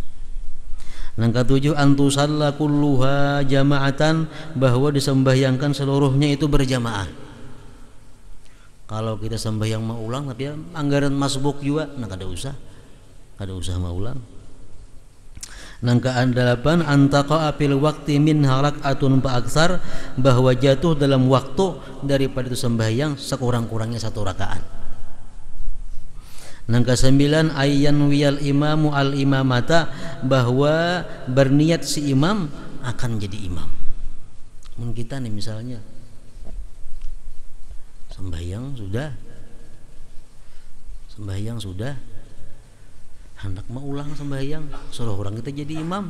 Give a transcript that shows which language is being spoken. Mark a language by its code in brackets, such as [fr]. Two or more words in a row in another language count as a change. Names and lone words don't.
[id] Yang ketujuh, [ar] أن تصلى كلها جماعة, [id] bahwa disembahyangkan seluruhnya itu berjamaah. [bjn] Kalau kita sembahyang mau ulang tapi ya, anggaran masbuk juga, nah kada usah mau ulang. [id] Yang ke-8, [ar] أن تقع في الوقت من ركعة فأكثر, [id] bahwa jatuh dalam waktu daripada itu sembahyang sekurang-kurangnya 1 rakaat. Yang ke-9, [ar] أن ينوي الإمام الإمامة, [id] bahwa berniat si imam akan jadi imam. [bjn] Mungkin kita nih misalnya sembahyang sudah hendak mau ulang sembahyang, suruh orang kita jadi imam.